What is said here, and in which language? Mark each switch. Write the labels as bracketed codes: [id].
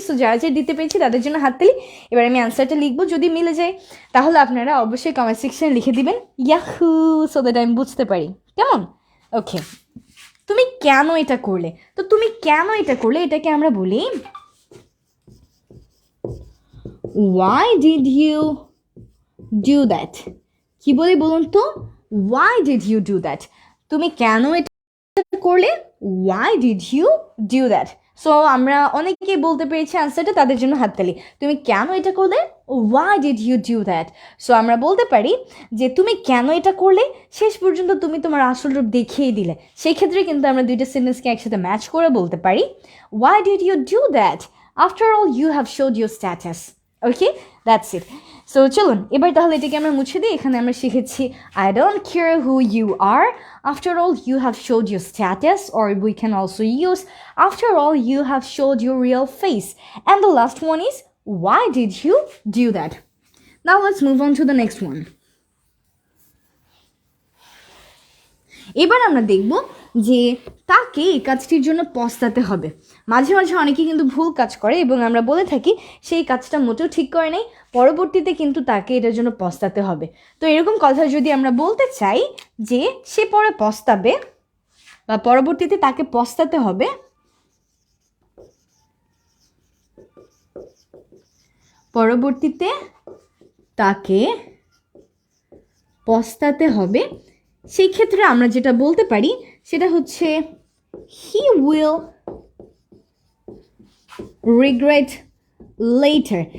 [bn] So যারা যারা দিতে পেরেছি তাদের জন্য হাততালি। এবার আমি অ্যান্সারটা লিখবো, যদি মিলে যায় তাহলে আপনারা অবশ্যই কমেন্ট সেকশনে লিখে দিবেন ইয়াহু, সো দ্যাট আমি বুঝতে পারি। কেমন? ওকে, তুমি কেন এটা করলে। তো তুমি কেন এটা করলে এটাকে আমরা বলি [en] why did you do that। [bn] কি বলি বলুন তো? [en] why did you do that। [bn] তুমি কেন এটা করলে, [en] why did you do that। [bn] So আমরা অনেকেই বলতে পেরেছি আনসারটা, তাদের জন্য হাততালি। তুমি কেন এটা করলে, [en] why did you do that। [bn] So আমরা বলতে পারি যে তুমি কেন এটা করলে, শেষ পর্যন্ত তুমি তোমার আসল রূপ দেখিয়ে দিলে। সেই ক্ষেত্রে কিন্তু আমরা দুইটা সেন্টেন্সকে একসাথে ম্যাচ করে বলতে পারি [en] why did you do that, after all you have showed your status। Okay, that's it. [bn] So চলুন এবার তাহলে এটাকে আমরা মুছে দিই। এখানে আমরা শিখেছি [en] I don't care who you are, after all you have showed your status, or we can also use after all you have showed your real face, and the last one is why did you do that। Now let's move on to the next one। [bn] এবার আমরা দেখব যে তাকে এই কাজটির জন্য পস্তাতে হবে। মাঝে মাঝে অনেকে কিন্তু ভুল কাজ করে এবং আমরা বলে থাকি সেই কাজটা মোটেও ঠিক করে নাই, পরবর্তীতে কিন্তু তাকে এটার জন্য পস্তাতে হবে। তো এরকম কথা যদি আমরা বলতে চাই যে সে পরে পস্তাবে বা পরবর্তীতে তাকে পস্তাতে হবে, পরবর্তীতে তাকে পস্তাতে হবে, সেই ক্ষেত্রে আমরা যেটা বলতে পারি সেটা হচ্ছে [en] he will regret later।